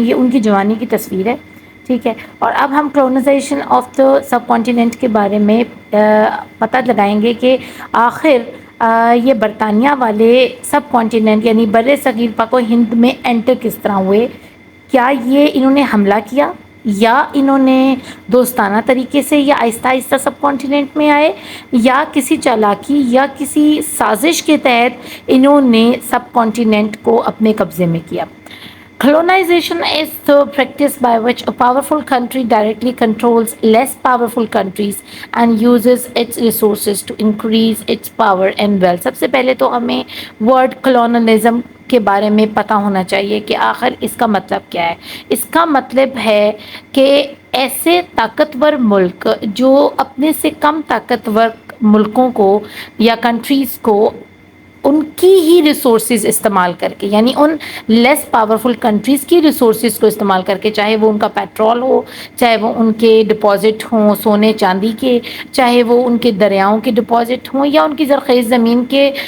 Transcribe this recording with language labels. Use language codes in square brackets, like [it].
[ur] یہ ان کی جوانی کی تصویر ہے, ٹھیک ہے. اور اب ہم [en] colonisation of the subcontinent [ur] کے بارے میں پتہ لگائیں گے کہ آخر یہ برطانیہ والے سب کانٹیننٹ یعنی بر صغیر پاک و ہند میں انٹر کس طرح ہوئے. کیا یہ انہوں نے حملہ کیا یا انہوں نے دوستانہ طریقے سے یا آہستہ آہستہ سب کانٹیننٹ میں آئے یا کسی چالاکی یا کسی سازش کے تحت انہوں نے سب کانٹیننٹ کو اپنے قبضے میں کیا. [en] Colonization is the practice by which a powerful country directly controls less powerful countries and uses its resources to increase its power and wealth. [ur] سب سے پہلے تو ہمیں word colonialism کے بارے میں پتہ ہونا چاہیے کہ آخر اس کا مطلب کیا ہے. اس کا مطلب ہے کہ ایسے طاقتور ملک جو اپنے سے کم طاقتور ملکوں کو یا کنٹریز کو ان کی ہی ریسورسز استعمال کر کے یعنی ان لیس پاورفل کنٹریز کی ریسورسز کو استعمال کر کے, چاہے وہ ان کا پیٹرول ہو, چاہے وہ ان کے ڈپازٹ ہوں سونے چاندی کے, چاہے وہ ان کے دریاؤں کے ڈپازٹ ہوں یا ان کی زرخیز زمین کے